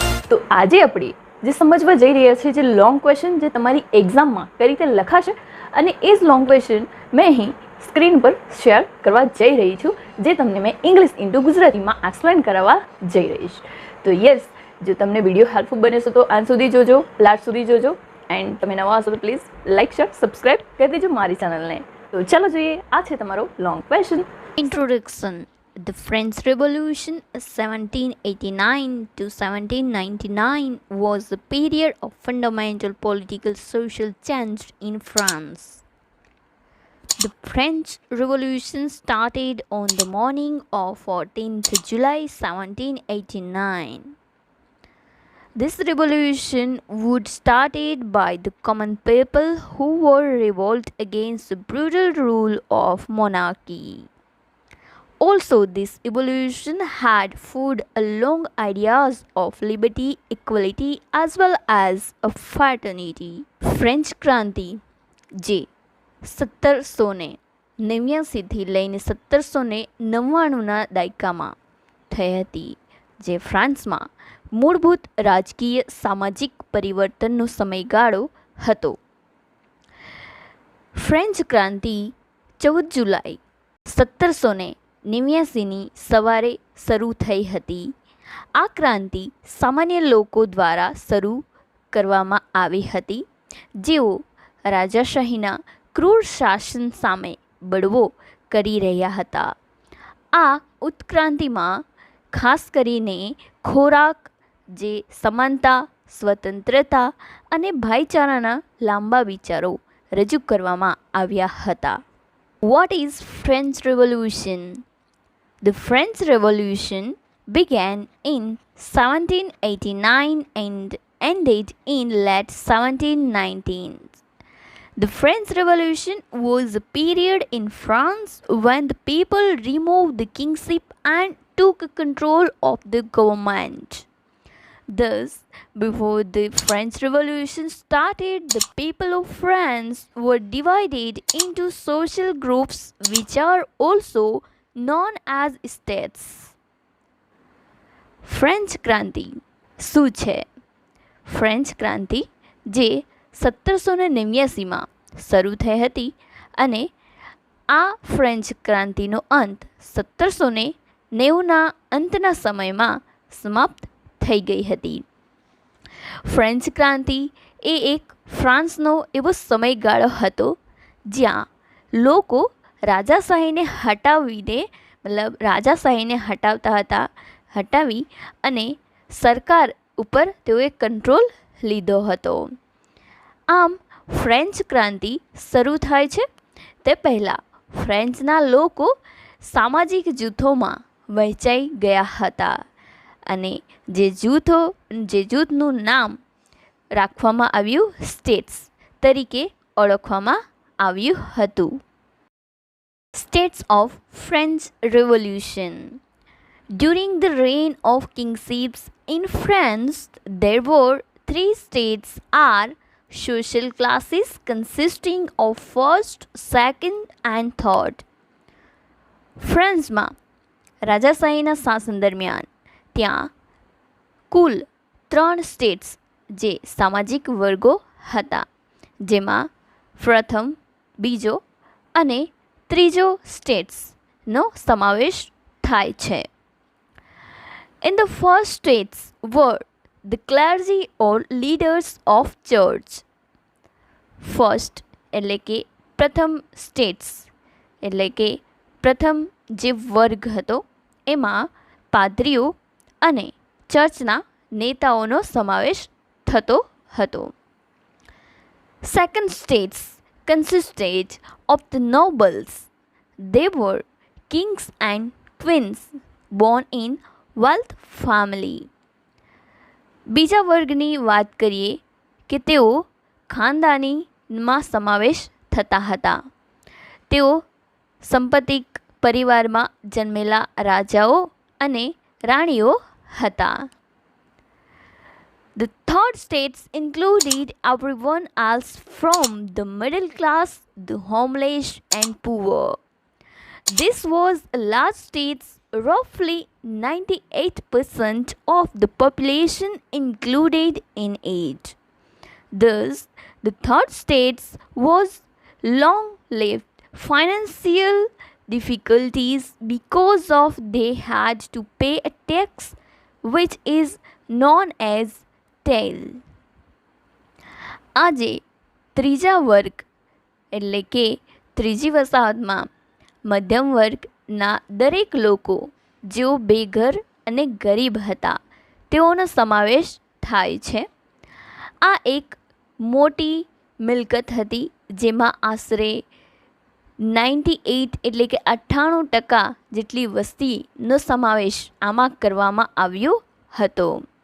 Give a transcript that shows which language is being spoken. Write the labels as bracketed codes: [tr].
[gu] તો આજે આપણે જે સમજવા જઈ રહ્યા છીએ જે [en] long question [gu] જે તમારી એક્ઝામમાં કઈ રીતે લખાશે અને એ જ લોંગ ક્વેશ્ચન મેં અહીં સ્ક્રીન પર શેર કરવા જઈ રહી છું જે તમને મેં [en] English into [gu] ગુજરાતીમાં [en] explain [gu] કરાવવા જઈ રહીશ. તો [en] yes, [gu] જો તમને [en] video helpful [gu] બને છે તો અંત સુધી જોજો, [en] last [gu] સુધી જોજો. [en] and [gu] તમે નવા હશો તો [en] please like share subscribe [gu] કરી દેજો મારી ચેનલને. તો ચાલો જોઈએ, આ છે તમારો [en] Long question. Introduction. The French Revolution 1789 to 1799 was a period of fundamental political social change in France. The French Revolution started on the morning of 14th July 1789. This revolution was started by the common people who were revolt against the brutal rule of monarchy. Also, this evolution had food along ideas of liberty, equality, as well as a fraternity. [gu] French ક્રાંતિ જે 1789થી લઈને 1799ના દાયકામાં થઈ હતી, જે ફ્રાન્સમાં મૂળભૂત રાજકીય સામાજિક પરિવર્તનનો સમયગાળો હતો. ફ્રેન્ચ ક્રાંતિ 14 જુલાઈ 1789ની સવારે શરૂ થઈ હતી. આ ક્રાંતિ સામાન્ય લોકો દ્વારા શરૂ કરવામાં આવી હતી, જેઓ રાજાશાહીના ક્રૂર શાસન સામે બળવો કરી રહ્યા હતા. આ ઉત્ક્રાંતિમાં ખાસ કરીને ખોરાક, જે સમાનતા, સ્વતંત્રતા અને ભાઈચારાના લાંબા વિચારો રજૂ કરવામાં આવ્યા હતા. [en] What is French Revolution? The French Revolution began in 1789 and ended in late 1719. The French Revolution was a period in France when the people removed the kingship and took control of the government. Thus, before the French Revolution started, the people of France were divided into social groups which are also known as states. [gu] French ક્રાંતિ શું છે? French ક્રાંતિ જે 1789માં શરૂ થઈ હતી અને આ ફ્રેન્ચ ક્રાંતિનો અંત 1790ના અંતના સમયમાં સમાપ્ત થઈ ગઈ હતી. ફ્રેન્ચ ક્રાંતિ એ એક ફ્રાન્સનો એવો સમયગાળો હતો જ્યાં લોકો રાજાશાહીને હટાવીને રાજાશાહીને હટાવી અને સરકાર ઉપર તેઓએ કંટ્રોલ લીધો હતો. આમ ફ્રેન્ચ ક્રાંતિ શરૂ થાય છે તે પહેલાં ફ્રેન્ચના લોકો સામાજિક જૂથોમાં વહેંચાઈ ગયા હતા અને જે જૂથનું નામ રાખવામાં આવ્યું સ્ટેટ્સ તરીકે ઓળખવામાં આવ્યું હતું. [en] States of French Revolution. During the reign of kingships in France, there were 3 states or social classes consisting of first, second, and third. [gu] ફ્રાન્સમાં રાજાશાહીના શાસન દરમિયાન ત્યાં કુલ 3 સ્ટેટ્સ જે સામાજિક વર્ગો હતા, જેમાં પ્રથમ, બીજો અને ત્રીજો સ્ટેટ્સનો સમાવેશ થાય છે. [en] In the first states were the clergy or leaders of church. First [gu] એટલે કે પ્રથમ સ્ટેટ્સ એટલે કે પ્રથમ જે વર્ગ હતો એમાં પાદરીઓ અને ચર્ચના નેતાઓનો સમાવેશ થતો હતો. [en] Second states consisted of the nobles. They were kings and queens born in wealth family. [gu] બીજા વર્ગની વાત કરીએ કે તેઓ ખાનદાનીમાં સમાવેશ થતા હતા. તેઓ સંપત્તિક પરિવારમાં જન્મેલા રાજાઓ અને રાણીઓ હતા. [en] The third states included everyone else from the middle class, the homeless and poor. This was a large states, roughly 98% of the population included in it. Thus, the third states was long-lived financial difficulties because of they had to pay a tax which is known as tail. [gu] આજે ત્રીજા વર્ગ એટલે કે ત્રીજી વસાહતમાં મધ્યમ વર્ગના દરેક લોકો જેઓ બેઘર અને ગરીબ હતા તેઓનો સમાવેશ થાય છે. આ એક મોટી મિલકત હતી જેમાં આશરે 98 એટલે કે 98% જેટલી વસ્તીનો સમાવેશ આમાં કરવામાં આવ્યો હતો.